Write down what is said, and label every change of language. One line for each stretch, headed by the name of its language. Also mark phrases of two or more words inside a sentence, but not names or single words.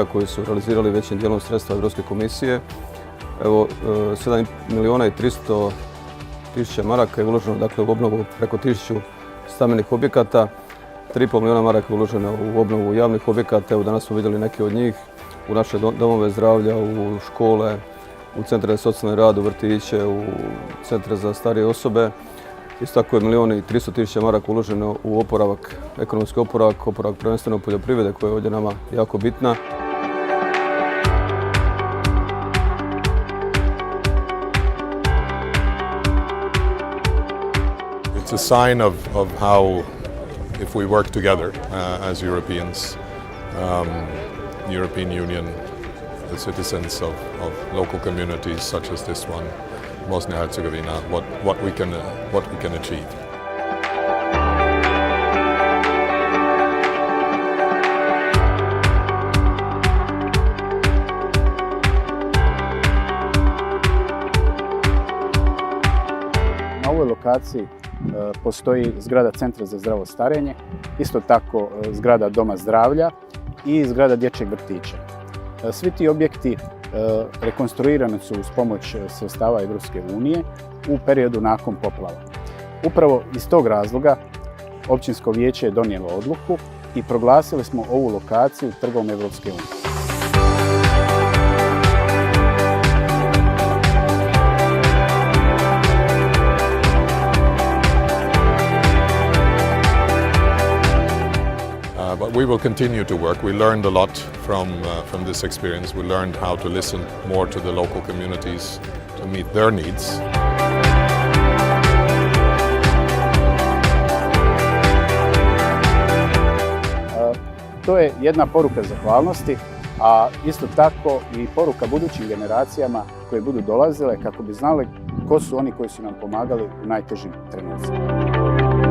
Croatian: koji su realizirali većim dijelom sredstva Europske komisije, 7 milijuna i 300 tisuća maraka je uloženo dakle, u obnovu preko 1000 stambenih objekata, 3,5 milijuna maraka je uloženo u obnovu javnih objekata, evo danas smo vidjeli neke od njih, u naše domove zdravlja, u škole, u centre za socijalni rad, u vrtiće, u centre za starije osobe. Isto tako je 1.300.000 maraka uloženo u oporavak, ekonomski oporavak prvenstveno poljoprivrede koja je ovdje nama jako bitna.
English: It's a sign of how, if we work together as Europeans, European Union, the citizens of local communities such as this one, Bosnia and Herzegovina, what we can achieve.
Croatian: Na ovoj lokaciji postoji zgrada Centra za zdravo starenje, isto tako zgrada Doma zdravlja i zgrada dječjeg vrtića. Svi ti objekti rekonstruirani su uz pomoć sredstava Europske unije u periodu nakon poplava. Upravo iz tog razloga općinsko vijeće je donijelo odluku i proglasili smo ovu lokaciju trgom Europske unije.
English: But we will continue to work. We learned a lot from this experience. We learned how to listen more to the local communities to meet their needs.
Croatian: To je jedna poruka zahvalnosti, a isto tako i poruka budućim generacijama koje budu dolazile kako bi znali ko su oni koji su nam pomagali u najtežim trenucima.